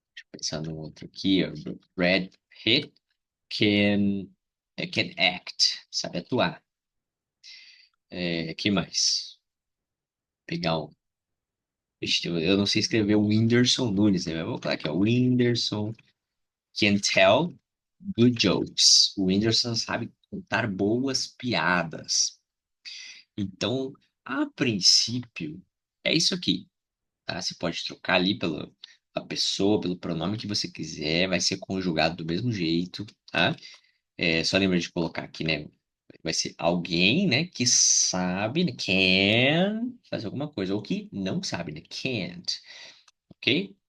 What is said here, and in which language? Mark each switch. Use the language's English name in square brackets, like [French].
[Portuguese] Pensando no outro aqui, ó, [English] Brad Pitt can act, [Portuguese] sabe atuar. Que mais? Pegar um. Ixi, eu não sei escrever o Whindersson Nunes, né? Mas eu vou colocar aqui, ó. [English] Whindersson can tell good jokes. [Portuguese] O Whindersson sabe contar boas piadas. Então, a princípio, é isso aqui, tá? Você pode trocar ali pela a pessoa, pelo pronome que você quiser, vai ser conjugado do mesmo jeito, tá? Só lembra de colocar aqui, né? Vai ser alguém, né, que sabe, né, can fazer alguma coisa, ou que não sabe, né, can't, ok?